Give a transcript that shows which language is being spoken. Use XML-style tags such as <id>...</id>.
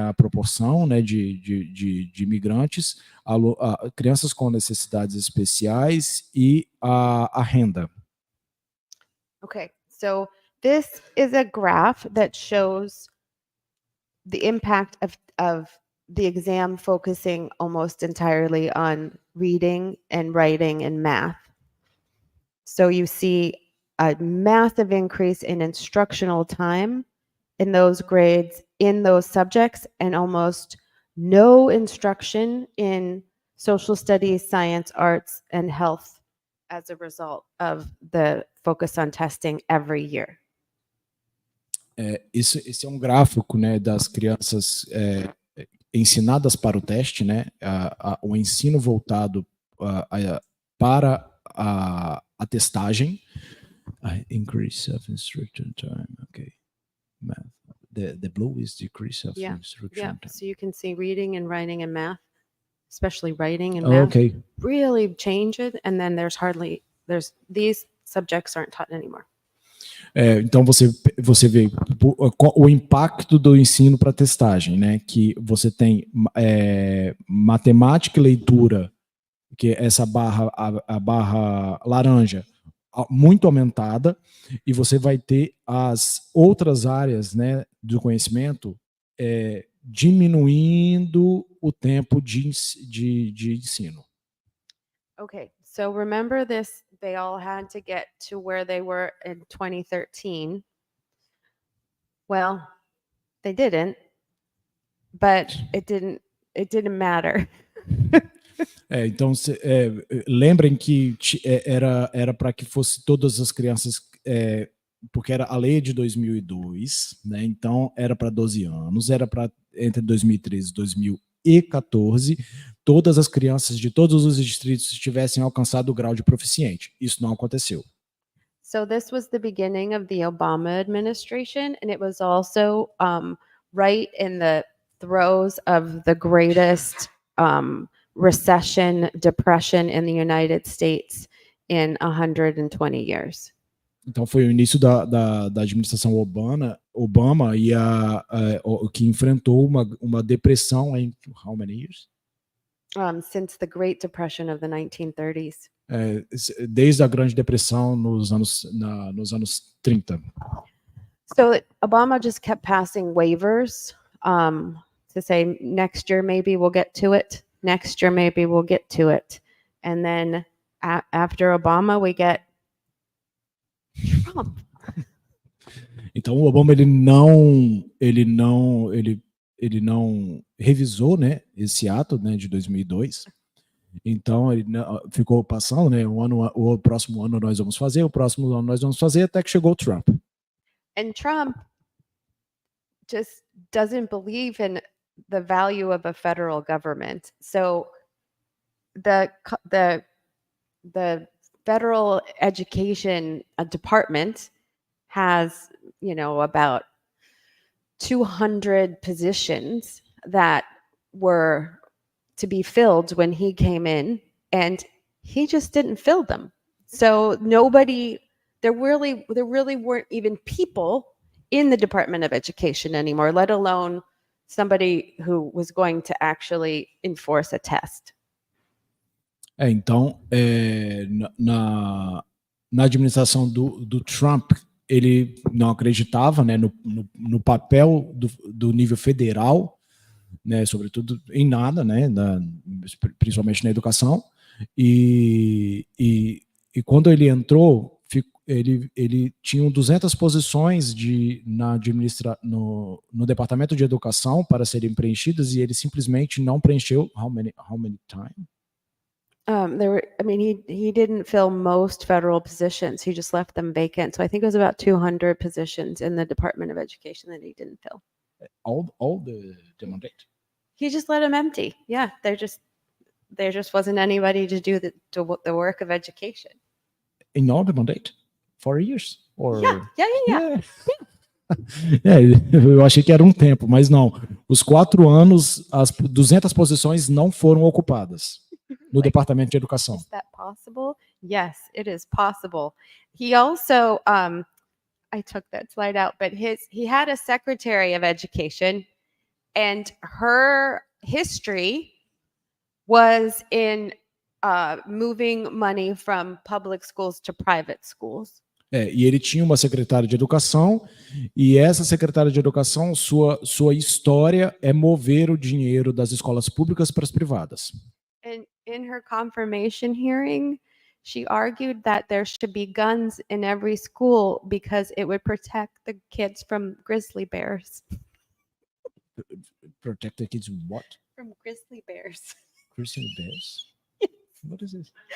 <pt>A proporção, né? de imigrantes, crianças com necessidades especiais e a renda.</pt> <en>Okay, so this is a graph that shows the impact of the exam focusing almost entirely on reading and writing and math. So you see a massive increase in instructional time in those grades, in those subjects, and almost no instruction in social studies, science, arts, and health as a result of the focus on testing every year.</en> <pt>Esse é um gráfico, né, das crianças ensinadas para o teste, né, o ensino voltado para a testagem.</pt> <en>Increase of instruction time, okay. Math. The blue is decrease of instruction time. So you can see reading and writing and math, especially writing and math, Okay. really change it. And then these subjects aren't taught anymore.</en> <pt>Então você vê o impacto do ensino para testagem, né? Que você tem matemática e leitura, que é essa a barra laranja muito aumentada, e você vai ter as outras áreas, né, do conhecimento diminuindo o tempo de ensino.</pt> <en>Okay, so remember this, they all had to get to where they were in 2013. Well, they didn't, but it didn't matter.</en> <pt>Então, lembrem que era para que fosse todas as crianças, porque a lei é de 2002, né? Então era para 12 anos, era para entre 2013 e 2014, todas as crianças de todos os distritos tivessem alcançado o grau de proficiente. Isso não aconteceu.</pt> <en>So this was the beginning of the Obama administration, and it was also right in the throes of the greatest recession, depression in the United States in 120 years.</en> <pt>Então foi o início da administração Obama e que enfrentou uma depressão em</pt> <en>how many years? Since the Great Depression of the 1930s.</en> <pt>Desde a Grande Depressão nos anos 30.</pt> <en>So Obama just kept passing waivers to say next year maybe we'll get to it. Next year maybe we'll get to it. And then after Obama we get Trump.</en> <pt>Então o Obama ele não revisou, né, esse ato, né, de 2002. Então ele ficou passando, né, o próximo ano nós vamos fazer, o próximo ano nós vamos fazer, até que chegou o Trump.</pt> <en>And Trump just doesn't believe in the value of a federal government. So the federal education department has, about 200 positions that were to be filled when he came in, and he just didn't fill them. So there really weren't even people in the Department of Education anymore, let alone somebody who was going to actually enforce a test.</en> <pt>Então, na administração do Trump, ele não acreditava, né, no papel do nível federal, né, sobretudo em nada, né, principalmente na educação. E quando ele entrou, ele tinha 200 posições no departamento de educação para serem preenchidas e ele simplesmente não preencheu.</pt> <en>How many times? He didn't fill most federal positions. He just left them vacant. So I think it was about 200 positions in the Department of Education that he didn't fill. All the mandate. He just let them empty. Yeah, there just wasn't anybody to do the work of education. In all the mandate? 4 years? Or... Yeah.</en> <pt>Eu achei que era um tempo, mas não. Os 4 anos, as 200 posições não foram ocupadas no Departamento de Educação.</pt> <en>Is that possible? Yes, it is possible. He also, I took that slide out, but he had a secretary of education, and her history was in moving money from public schools to private schools.</en> <pt>E ele tinha uma secretária de educação, e essa secretária de educação, sua história é mover o dinheiro das escolas públicas para as privadas.</pt> <en>And in her confirmation hearing, she argued that there should be guns in every school because it would protect the kids from grizzly bears. Protect the kids what? From grizzly bears. Grizzly bears? What is this?</en>